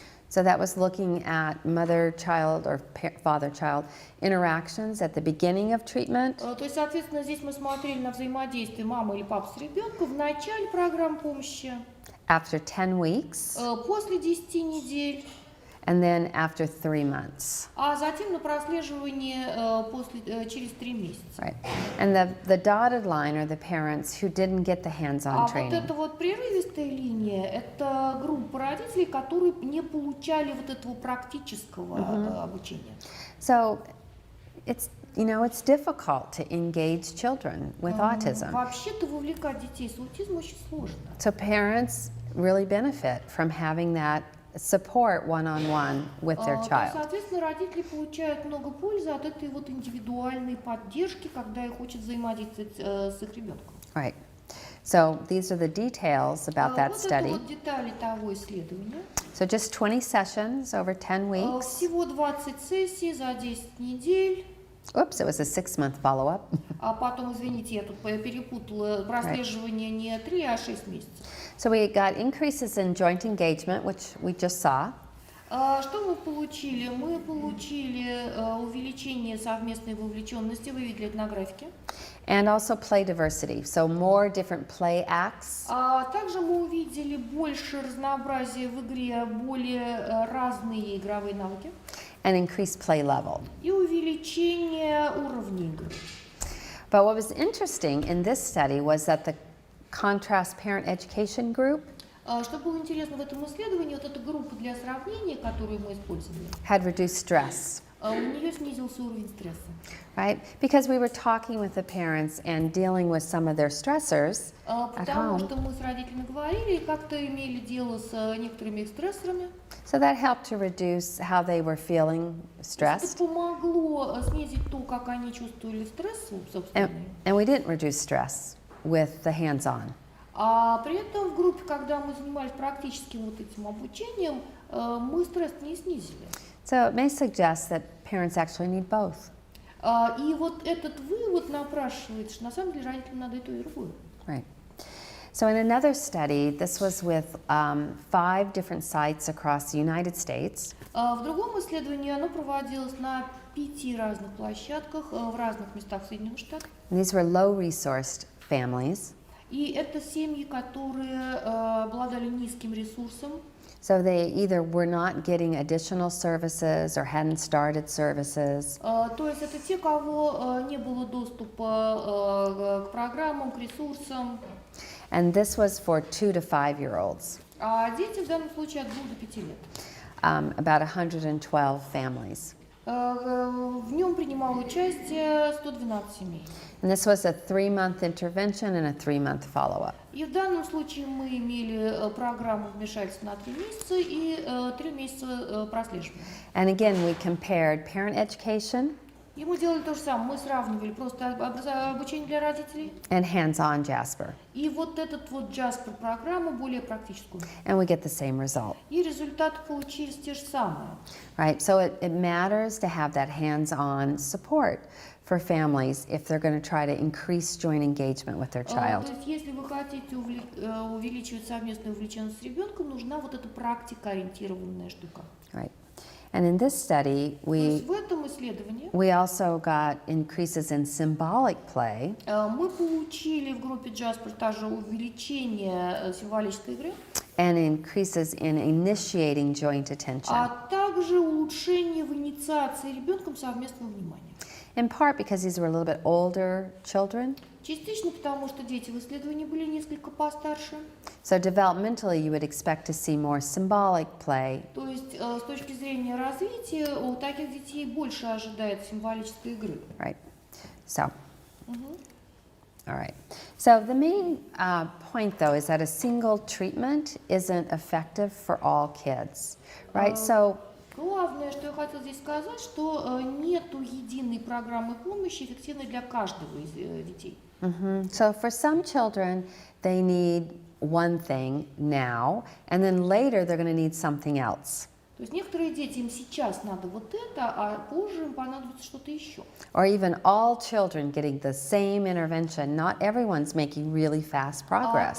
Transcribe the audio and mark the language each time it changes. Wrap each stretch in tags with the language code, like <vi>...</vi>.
<en>So that was looking at mother-child or father-child interactions at the beginning of treatment,</en> <ru>То есть, соответственно, здесь мы смотрели на взаимодействие мамы или папы с ребенком в начале программы помощи,</ru> <en>after 10 weeks,</en> <ru>после 10 недель,</ru> <en>and then after 3 months.</en> <ru>а затем на прослеживание через 3 месяца.</ru> <en>Right. And the dotted line are the parents who didn't get the hands-on</en> <ru>А вот</ru> <en>training.</en> <ru>эта вот прерывистая линия, это группа родителей, которые не получали вот этого практического обучения.</ru> <en>So it's difficult to engage children with autism.</en> <ru>Вообще-то вовлекать детей с аутизмом очень сложно.</ru> <en>So parents really benefit from having that support one-on-one with their child.</en> <ru>Соответственно, родители получают много пользы от этой вот индивидуальной поддержки, когда их учат взаимодействовать с их ребенком.</ru> <en>Right. So these are the details about that</en> <ru>Вот</ru> <en>study.</en> <ru>это вот детали того исследования.</ru> <en>So just 20 sessions over 10 weeks.</en> <ru>Всего 20 сессий за 10 недель.</ru> <en>Oops, it was a 6-month follow-up.</en> <ru>А потом, извините, я тут перепутала, прослеживание не 3, а 6 месяцев.</ru> <en>So we got increases in joint engagement, which we just saw.</en> <ru>Что мы получили? Мы получили увеличение совместной вовлеченности, вы видели это на графике.</ru> <en>And also play diversity, so more different play acts.</en> <ru>Также мы увидели больше разнообразия в игре, более разные игровые навыки.</ru> <en>And increased play level.</en> <ru>И увеличение уровня игры.</ru> <en>But what was interesting in this study was that the contrast parent education group</en> <ru>Что было интересно в этом исследовании, вот эта группа для сравнения, которую мы использовали,</ru> <en>had reduced stress,</en> <ru>у нее снизился уровень стресса.</ru> <en>right? Because we were talking with the parents and dealing with some of their stressors at</en> <ru>Потому</ru> <en>home.</en> <ru>что мы с родителями говорили и как-то имели дело с некоторыми их стрессорами.</ru> <en>So that helped to reduce how they were feeling</en> <ru>Это</ru> <en>stressed.</en> <ru>помогло снизить то, как они чувствовали стресс собственный.</ru> <en>And we didn't reduce stress with the hands-on.</en> <ru>А при этом в группе, когда мы занимались практическим вот этим обучением, мы стресс не снизили.</ru> <en>So it may suggest that parents actually need both.</en> <ru>И вот этот вывод напрашивает, что на самом деле родителям надо и то, и другое.</ru> <en>Right. So in another study, this was with 5 different sites across the United States.</en> <ru>В другом исследовании оно проводилось на 5 разных площадках в разных местах Соединенных Штатов.</ru> <en>And these were low-resourced families.</en> <ru>И это семьи, которые обладали низким ресурсом.</ru> <en>So they either were not getting additional services or hadn't started services.</en> <ru>То есть это те, кого не было доступа к программам, к ресурсам.</ru> <en>And this was for 2 to 5-year-olds,</en> <ru>А дети в данном случае от 2 до 5 лет.</ru> <en>about 112 families.</en> <ru>В нем принимало участие 112 семей.</ru> <en>And this was a 3-month intervention and a 3-month follow-up.</en> <ru>И в данном случае мы имели программу вмешательства на 3 месяца и 3 месяца прослеживания.</ru> <en>And again, we compared parent education</en> <ru>И мы делали то же самое. Мы сравнивали просто обучение для родителей</ru> <en>and hands-on Jasper.</en> <ru>и вот этот вот Jasper программу более практическую.</ru> <en>And we get the same result.</en> <ru>И результаты получились те же самые.</ru> <en>Right, so it matters to have that hands-on support for families if they're going to try to increase joint engagement with their child.</en> <ru>То есть, если вы хотите увеличивать совместную увлеченность с ребенком, нужна вот эта практикоориентированная штука.</ru> <en>Right, and in this study,</en> <ru>То есть в этом исследовании</ru> <en>we also got increases in symbolic play</en> <ru>мы получили в группе Jasper также увеличение символической игры,</ru> <en>and increases in initiating joint attention,</en> <ru>а также улучшение в инициации ребенком совместного внимания.</ru> <en>in part because these were a little bit older children.</en> <ru>Частично потому, что дети в исследовании были несколько постарше.</ru> <en>So developmentally, you would expect to see more symbolic play.</en> <ru>То есть с точки зрения развития у таких детей больше ожидает символической игры.</ru> <en>Right. So, all right. So the main point, though, is that a single treatment isn't effective for all kids, right? So</en> <ru>Главное, что я хотела здесь сказать, что нету единой программы помощи, эффективной для каждого из детей.</ru> <en>So for some children, they need one thing now, and then later they're going to need something else.</en> <ru>То есть некоторые дети, им сейчас надо вот это, а позже им понадобится что-то еще.</ru> <en>Or even all children getting the same intervention. Not everyone's making really fast progress.</en>